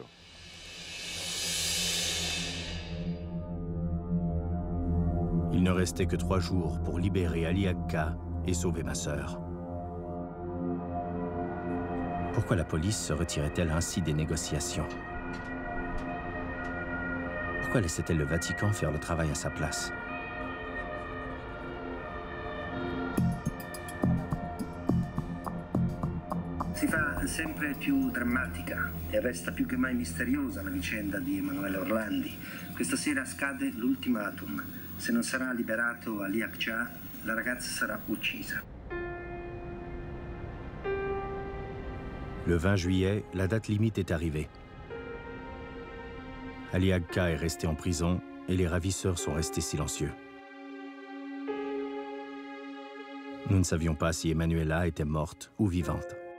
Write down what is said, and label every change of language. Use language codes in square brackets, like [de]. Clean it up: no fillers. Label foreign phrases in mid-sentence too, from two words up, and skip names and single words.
[fr] Il ne restait que 3 jours pour libérer Ali Agca et sauver ma sœur. Pourquoi la police se retirait-elle ainsi des négociations? Pourquoi laissait-elle le Vatican faire le travail à sa place? [it] Si fa sempre più drammatica e resta più che mai misteriosa la vicenda di Emanuela Orlandi. Questa sera scade l'ultimatum. Se non sarà liberato Ali Agca, la ragazza sarà uccisa. [fr] Le 20 juillet, la date limite est arrivée. Ali Agca est resté en prison et les ravisseurs sont restés silencieux. Nous ne savions pas si Emanuela était morte ou vivante.